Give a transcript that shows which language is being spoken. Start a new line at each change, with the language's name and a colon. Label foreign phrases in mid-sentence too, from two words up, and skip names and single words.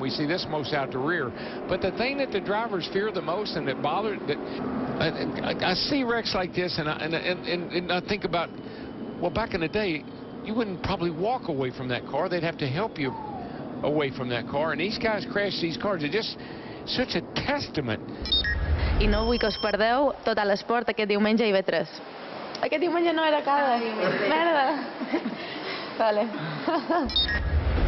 English: We see this most out the rear. But the thing that the drivers fear the most and that bothers, I see wrecks like this and I think about, well, back in the day, you wouldn't probably walk away from that car. They'd have to help you away from that car. And these guys crash these cars. It's just such a testament.
Catalan: I no vull que us perdeu TotalEsport aquest diumenge a IB3. Aquest diumenge no era cada. Merda. Vale.